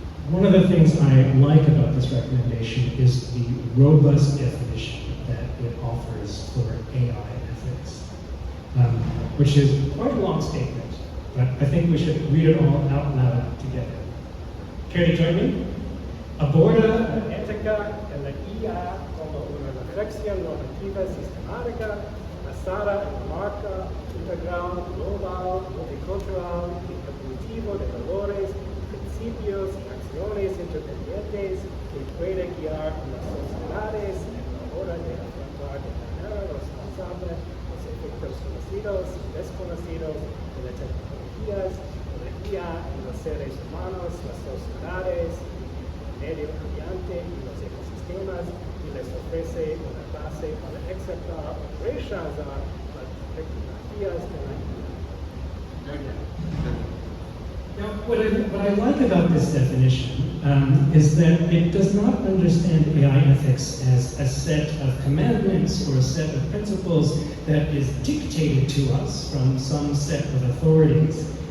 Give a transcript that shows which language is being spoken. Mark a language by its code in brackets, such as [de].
[en] One of the things I like about this recommendation is the robust definition that it offers for AI ethics, which is quite a long statement, but I think we should read it all out loud together. Care to join me? [es] Aborda la ética en la IA como una reflexión normativa sistemática basada en la marca integral, global, multicultural y cognitivo de valores, principios y acciones independientes que puede guiar a las sociedades en la hora de afrontar de manera responsable los efectos conocidos y desconocidos de las tecnologías, la IA en los seres humanos, las sociedades, medio ambiente y los ecosistemas, y les ofrece una base para aceptar o rechazar las tecnologías de la IA. [en] Now, what I like about this definition is that it does not understand AI ethics as a set of commandments or a set of principles that is dictated to us from some set of authorities.